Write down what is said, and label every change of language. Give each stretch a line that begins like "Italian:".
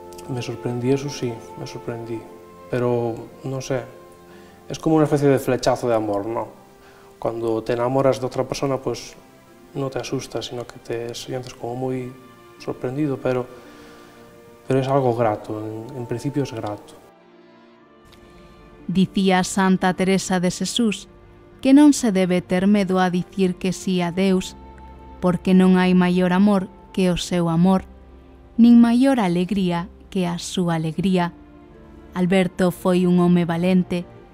Spanish: Me sorprendí, eso sí, me sorprendí, pero no sé, es como una especie de flechazo de amor, ¿no? Cuando te enamoras de otra persona, pues no te asustas, sino que te sientes como muy sorprendido, pero es algo grato, en principio es grato.
Galician: Dicía Santa Teresa de Xesús que non se debe ter medo a dicir que sí a Deus, porque non hai maior amor que o seu amor, nin maior alegría que a súa alegría. Alberto foi un home valente.